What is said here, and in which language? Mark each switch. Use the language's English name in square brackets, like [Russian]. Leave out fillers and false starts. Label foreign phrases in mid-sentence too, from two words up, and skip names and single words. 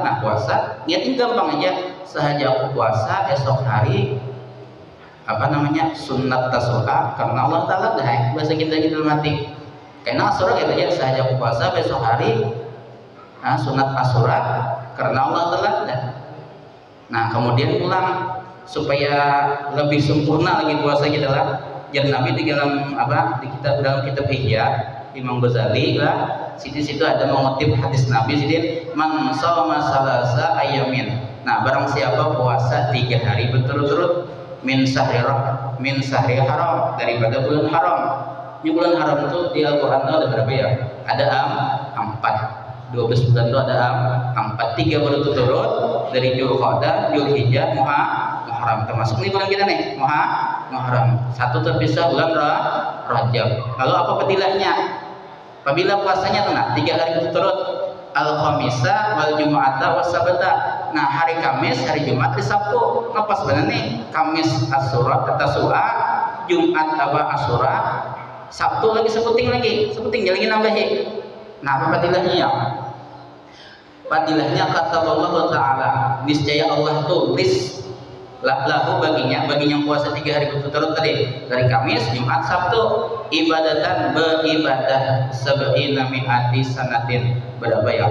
[Indonesian] Nah puasa niatnya gampang aja. Sahaja aku puasa esok hari apa namanya sunat Tasu'a karena Allah Ta'ala dah bahasa kita mati karena Asyura gitu ya, sahaja aku puasa besok hari sunat Asyura karena Allah Ta'ala dah. Nah kemudian pulang supaya lebih sempurna lagi puasa kita lah, jadi Nabi di dalam kitab Ihya Imam Ghazali lah, situ ada mengutip hadis Nabi situ, [Arabic] man shoma salasa ayamin. [Indonesian] Nah barang siapa puasa 3 hari berturut-turut [Arabic] min sahri haram, [Indonesian] daripada bulan haram. Ini bulan haram itu di Al-Quran itu ada berapa ya? Ada 4. 12 bulan itu ada 4. 3 berturut-turut dari Dzulqa'dah, Dzulhijjah, Muharram. Termasuk ini bulan kita nih, Muharram. 1 terpisah bulan Rajab. Lalu apa fadilahnya? Apabila puasanya 3 hari berturut-turut, [Arabic] al-khamisa wal jum'ata was sabata. [Indonesian] Nah hari Kamis, hari Jumat, hari Sabtu. Apa sebenarnya nih? Kamis Asyura, Tasu'a, Jumat Asyura, Sabtu lagi sebuting lagi nambahin. Nah apa fadilahnya ya? Fadilahnya kata Allah Ta'ala, niscaya Allah tulis lahu baginya puasa 3 hari berturut-turut tadi, dari Kamis, Jumat, Sabtu, ibadatan beribadah [Arabic] sab'ina mi'ati sanatin, [Indonesian] berapa ya?